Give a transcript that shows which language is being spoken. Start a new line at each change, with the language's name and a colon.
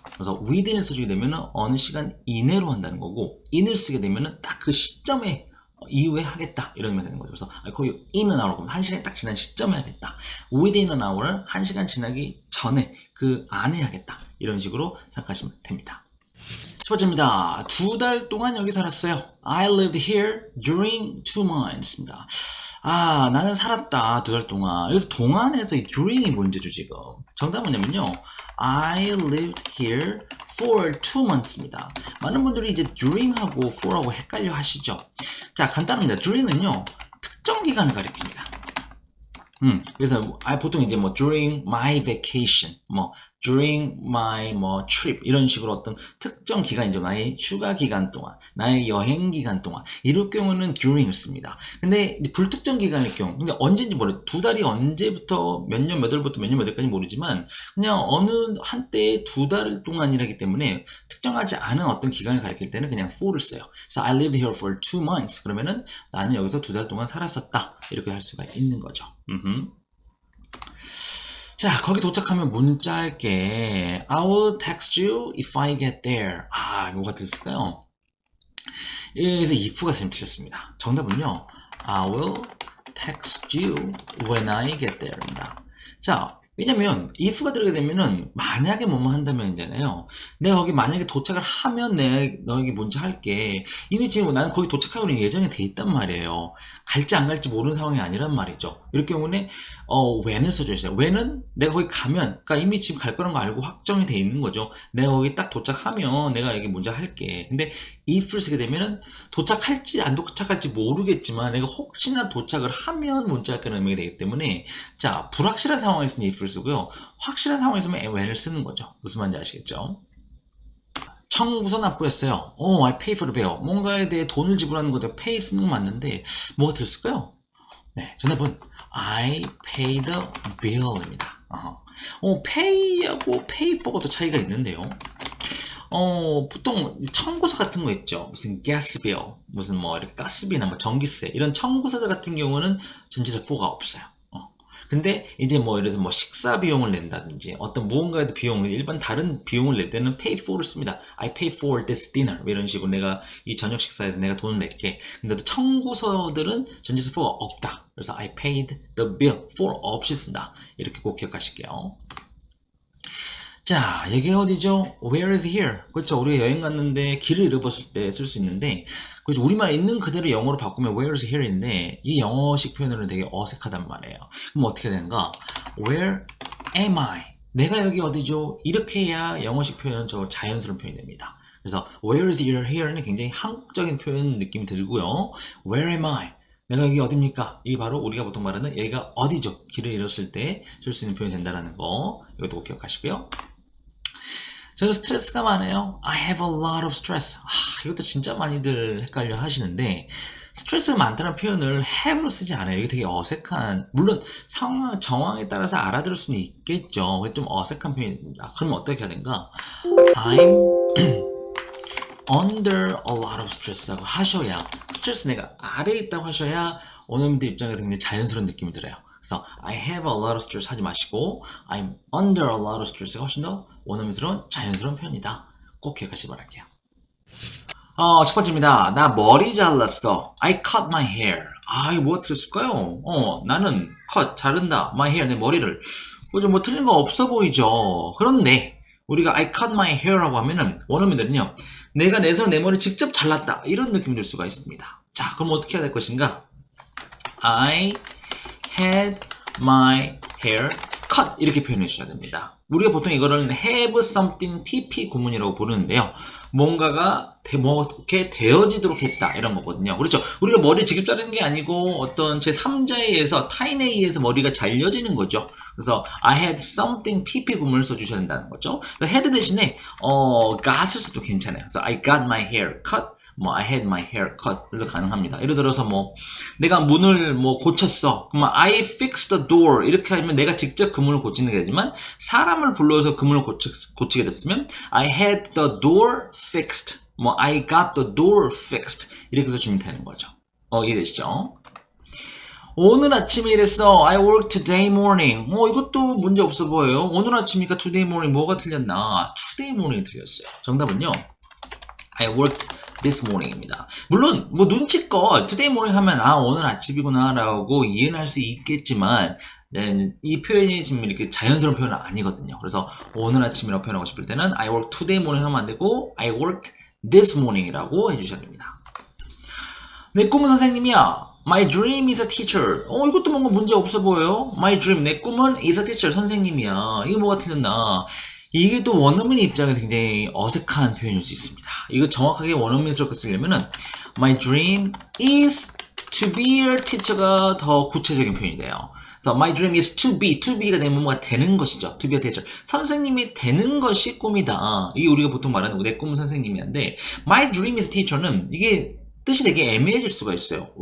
Korean: 그래서 within을 써주게 되면은 어느 시간 이내로 한다는 거고, in을 쓰게 되면은 딱 그 시점에 이후에 하겠다 이런 의미가 되는 거죠. 그래서 거기
English: in an hour,
Korean: 1시간이 딱 지난 시점에 하겠다.
English: within an hour,
Korean: 1시간 지나기 전에 그 안에 하겠다 이런 식으로 생각하시면 됩니다. 첫 번째입니다. 2달 동안 여기 살았어요.
English: I lived here during 2 months입니다.
Korean: 아, 나는 살았다 2달 동안. 여기서 동안에서 이 during이 문제죠 지금. 정답은 뭐냐면요,
English: I lived here for 2 months입니다.
Korean: 많은 분들이 이제 during하고 for하고 헷갈려 하시죠. 자, 간단합니다. during은요, 특정 기간을 가리킵니다. 그래서 보통 이제 뭐
English: during my vacation,
Korean: 뭐 during my 뭐 trip 이런 식으로 어떤 특정 기간이죠. 나의 휴가 기간 동안, 나의 여행 기간 동안 이럴 경우는 during을 씁니다. 근데 불특정 기간일 경우, 근데 언제인지 모르, 2달이 언제부터 몇 년 몇 월부터 몇 년 몇 월까지 모르지만 그냥 어느 한때의 2달 동안이라기 때문에 특정하지 않은 어떤 기간을 가리킬 때는 그냥 for를 써요.
English: So I lived here for 2 months.
Korean: 그러면은 나는 여기서 2달 동안 살았었다 이렇게 할 수가 있는 거죠. 자, 거기 도착하면 문자 할게.
English: I will text you if I get there.
Korean: 아, 뭐가 들었을까요? 여기서 if가 선생님 틀렸습니다. 정답은요,
English: I will text you when I get there 입니다.
Korean: 자, 왜냐면 if가 들어가게 되면은 만약에 뭐뭐 한다면이잖아요. 내가 거기 만약에 도착을 하면 내가 너에게 문자 할게. 이미 지금 나는 거기 도착하고는 예정이 돼 있단 말이에요. 갈지 안 갈지 모르는 상황이 아니란 말이죠. 이럴 경우는 when을 써주세요. when은 내가 거기 가면, 그러니까 이미 지금 갈 거라는 거 알고 확정이 돼 있는 거죠. 내가 거기 딱 도착하면 내가 여기 문자 할게. 근데 if를 쓰게 되면은 도착할지 안 도착할지 모르겠지만 내가 혹시나 도착을 하면 문자 할거라는 의미가 되기 때문에, 자, 불확실한 상황에서는 if를 쓰고요, 확실한 상황에서는 when을 쓰는 거죠. 무슨 말인지 아시겠죠? 청구서 납부했어요.
English: I pay for the bill.
Korean: 뭔가에 대해 돈을 지불하는 것도 pay 쓰는 거 맞는데 뭐가 들었을까요? 네, 정답은
English: I pay the bill입니다.
Korean: pay하고 pay for가 또 차이가 있는데요. 보통 청구서 같은 거 있죠. 무슨 gas bill, 무슨 뭐 이렇게 가스비나 뭐 전기세, 이런 청구서 같은 경우는 전치사 for가 없어요. 근데 이제 뭐 예를 들어서 뭐 식사 비용을 낸다든지 어떤 무언가에 비용을, 일반 다른 비용을 낼 때는 pay for를 씁니다.
English: I pay for this dinner,
Korean: 이런 식으로 내가 이 저녁 식사에서 내가 돈을 낼게. 근데 또 청구서들은 전치사 for가 없다. 그래서
English: I paid the bill,
Korean: for 없이 쓴다. 이렇게 꼭 기억하실게요. 자, 여기가 어디죠?
English: Where is here?
Korean: 그렇죠. 우리가 여행 갔는데 길을 잃어버렸을 때 쓸 수 있는데, 그렇죠. 우리말 있는 그대로 영어로 바꾸면
English: Where is here
Korean: 인데, 이 영어식 표현으로는 되게 어색하단 말이에요. 그럼 어떻게 되는가?
English: Where am I?
Korean: 내가 여기 어디죠? 이렇게 해야 영어식 표현은 저 자연스러운 표현이 됩니다. 그래서
English: Where is here
Korean: 는 굉장히 한국적인 표현 느낌이 들고요.
English: Where am I?
Korean: 내가 여기 어딥니까? 이게 바로 우리가 보통 말하는 여기가 어디죠? 길을 잃었을 때 쓸 수 있는 표현이 된다는 거, 이것도 꼭 기억하시고요. 저는 스트레스가 많아요.
English: I have a lot of stress.
Korean: 이것도 진짜 많이들 헷갈려 하시는데, 스트레스가 많다는 표현을 have로 쓰지 않아요. 이게 되게 어색한, 물론 상황, 정황에 따라서 알아들을 수는 있겠죠. 좀 어색한 표현입니다. 그러면 어떻게 해야 되는가?
English: I'm under a lot of stress
Korean: 하고 하셔야, 스트레스 내가 아래에 있다고 하셔야 원어민들 입장에서 굉장히 자연스러운 느낌이 들어요. 그래서
English: I have a lot of stress
Korean: 하지 마시고
English: I'm under a lot of stress
Korean: 가 훨씬 더 원어민스러운 자연스러운 표현이다. 꼭 기억하시기 바랄게요. 첫 번째입니다. 나 머리 잘랐어.
English: I cut my hair.
Korean: 이거 뭐가 틀렸을까요? 나는 cut, 자른다. my hair, 내 머리를. 뭐 틀린 거 없어 보이죠? 그런데 우리가
English: I cut my hair
Korean: 라고 하면은 원어민들은요, 내가 내서 내 머리 직접 잘랐다, 이런 느낌이 들 수가 있습니다. 자, 그럼 어떻게 해야 될 것인가?
English: I had my hair cut,
Korean: 이렇게 표현해 주셔야 됩니다. 우리가 보통 이거를 have something pp 구문이라고 부르는데요. 뭔가가 이렇게 되어지도록 했다, 이런 거거든요. 그렇죠. 우리가 머리를 직접 자르는 게 아니고 어떤 제3자에 의해서, 타인에 의해서 머리가 잘려지는 거죠. 그래서 I had something pp 구문을 써주셔야 된다는 거죠. had 대신에 got을 써도 괜찮아요.
English: 그래서 I got my hair cut, I had my hair cut도 가능합니다.
Korean: 예를 들어서 내가 문을 고쳤어. 그러면
English: I fixed the door,
Korean: 이렇게 하면 내가 직접 그 문을 고치는 게 되지만, 사람을 불러서 그 문을 고치게 됐으면
English: I had the door fixed, I got the door fixed,
Korean: 이렇게 해서 주면 되는 거죠. 이해되시죠? 오늘 아침에 이랬어.
English: I worked today morning.
Korean: 이것도 문제 없어 보여요. 오늘 아침이니까 today morning 뭐가 틀렸나? today morning이 틀렸어요. 정답은요.
English: I worked this morning입니다.
Korean: 물론 뭐 눈치껏 today morning 하면 오늘 아침이구나 라고 이해는 할 수 있겠지만 이 표현이 지금 이렇게 자연스러운 표현은 아니거든요. 그래서 오늘 아침이라고 표현하고 싶을 때는
English: I worked today morning
Korean: 하면 안 되고
English: I worked this morning
Korean: 이라고 해주셔야 됩니다. 내 꿈은 선생님이야.
English: My dream is a teacher.
Korean: 이것도 뭔가 문제 없어 보여요. My dream, 내 꿈은 is a teacher, 선생님이야. 이거 뭐가 틀렸나? 이게 또 원어민 입장에서 굉장히 어색한 표현일 수 있습니다. 이거 정확하게 원어민스럽게 쓰려면은
English: My dream is to be a teacher
Korean: 가 더 구체적인 표현이 돼요. 그래서
English: my dream is to be
Korean: 가 되면 뭔가 되는 것이죠.
English: to be a teacher.
Korean: 선생님이 되는 것이 꿈이다. 이게 우리가 보통 말하는 내 꿈은 선생님이한데
English: my dream is teacher
Korean: 는 이게 뜻이 되게 애매해질 수가 있어요.